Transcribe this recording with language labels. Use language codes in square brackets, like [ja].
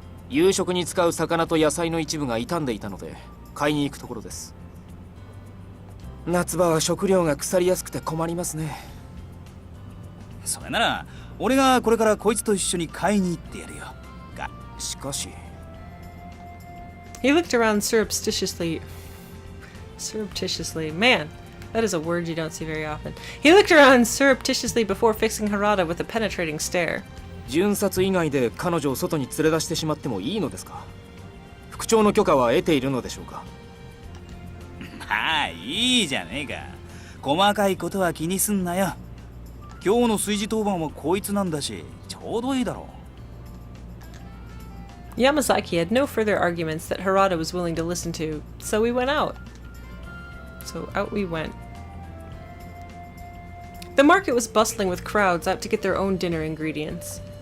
[ja] 夕食に使う魚と野菜の一部が傷んでいたので買いに行くところです。夏場は食料が腐りやすくて困りますね。それなら俺がこれからこいつと一緒に買いに行ってやるよ。が、しかし。 [en] He looked around surreptitiously. Man, that is a word you don't see very often. He looked around surreptitiously before fixing Harada with a penetrating stare. [ja] 巡察以外で彼女を外に連れ出してしまってもいいのですか？副長の許可は得ているのでしょうか？まあいいじゃねえか。細かいことは気にすんなよ。今日の炊事当番はこいつなんだし、ちょうどいいだろう。 [en] Yamazaki had no further arguments that Harada was willing to listen to, so we went out. So out we went. The market was bustling with crowds out to get their own dinner ingredients.